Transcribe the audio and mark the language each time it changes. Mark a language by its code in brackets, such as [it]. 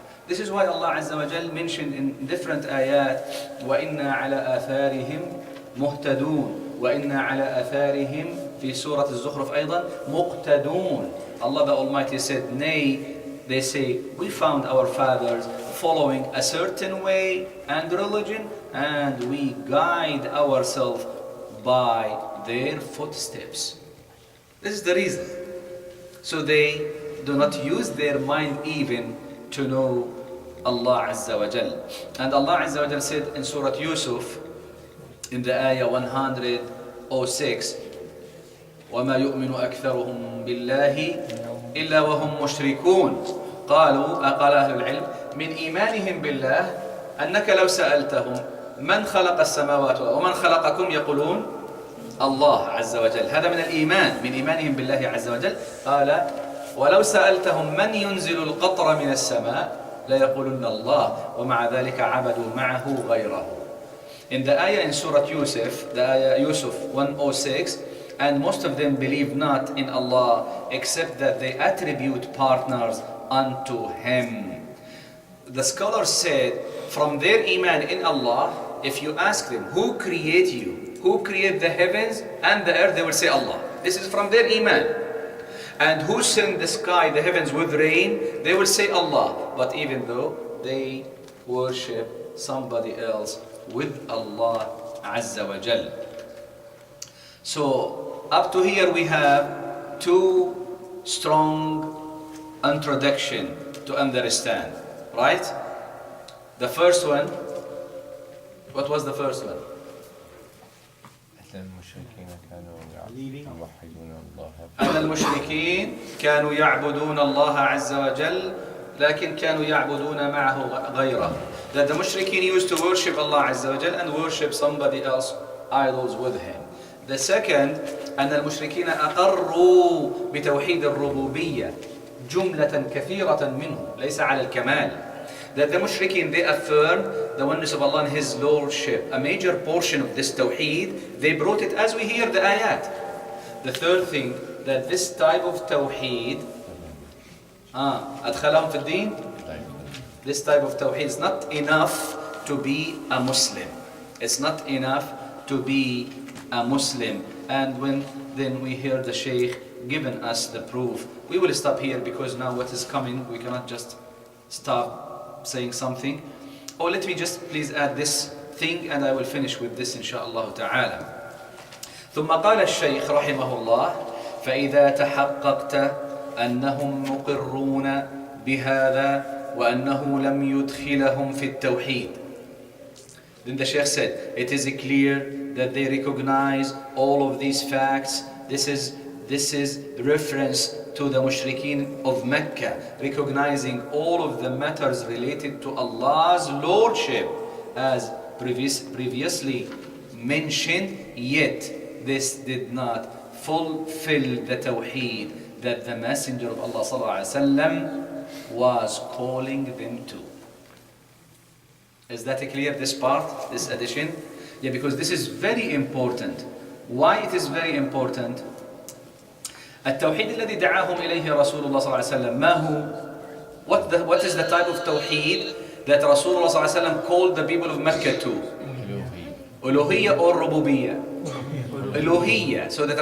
[en] This is why Allah Azza wa Jal mentioned in different ayat, [ar] وَإِنَّا عَلَى آثَارِهِمْ مُهْتَدُونَ وَإِنَّا عَلَى آثَارِهِمْ في سورة الزخرف أيضا مُقْتَدُونَ. [en] Allah the Almighty said, nay, they say, we found our fathers following a certain way and religion, and we guide ourselves by their footsteps. This is the reason. So they do not use their mind even to know Allah Azza wa Jal. And Allah Azza wa Jal said in Surah Yusuf, in the ayah 106, [ar] وَمَا يُؤْمِنُ أَكْثَرُهُم بِاللَّهِ إِلَّا وَهُم مُشْرِكُونَ قال أهل العلم من إيمانهم بالله أنك لو سألتهم من خلق السماوات ومن خلقكم يقولون الله عز وجل. هذا من الإيمان، من إيمانهم بالله عز وجل. قال ولو سألتهم من ينزل القطر من السماء ليقولن الله ومع ذلك عبدوا معه غيره. [en] In the ayah in Surah Yusuf, the ayah Yusuf 106, and most of them believe not in Allah except that they attribute partners unto Him. The scholars said, from their iman in Allah, if you ask them, who create you? Who create the heavens and the earth? They will say Allah. This is from their iman. And who sent the sky, the heavens with rain? They will say Allah. But even though they worship somebody else with Allah Azza wa Jal. So up to here we have two strong introduction to understand, right? The first one, what was the first one? [ar] أن المشركين كانوا يعبدون الله عز وجل لكن كانوا يعبدون معه غيره. [en] That the mushrikeen used to worship Allah Azza wa Jal and worship somebody else, idols with him. The second, [ar] أن المشركين أقروا بتوحيد الربوبية جملة كثيرة منهم ليس على الكمال. [en] That the mushrikeen, they affirm the oneness of Allah and His Lordship. A major portion of this tawheed, they brought it as we hear the ayat. The third thing, that this type of tawheed, [ar] أدخلهم في الدين? [en] This type of tawheed is not enough to be a Muslim. It's not enough to be a Muslim. And when then we hear the Shaykh giving us the proof, we will stop here because now what is coming, we cannot just stop saying something. Or let me just please add this thing and I will finish with this inshaAllah ta'ala. [ar] ثم قال الشيخ رحمه الله فإذا تحققت أنهم مقرون بهذا وأنه لم يدخلهم في التوحيد. [en] Then the Shaykh said, it is clear that they recognize all of these facts. This is reference to the mushrikeen of Mecca, recognizing all of the matters related to Allah's Lordship as previously mentioned, yet this did not fulfill the tawheed that the Messenger of Allah ﷺ was calling them to. Is that clear, this part, this addition? Yeah, because this is very important. Why it is very important? [ar] التوحيد الذي دعاهم إليه رسول الله صلى الله عليه وسلم ما هو? [en] What is the type of tawheed that Rasulullah صلى الله عليه وسلم called the people of Mecca to? Uluhiyya or Rububiyyah? Uluhiyya. So that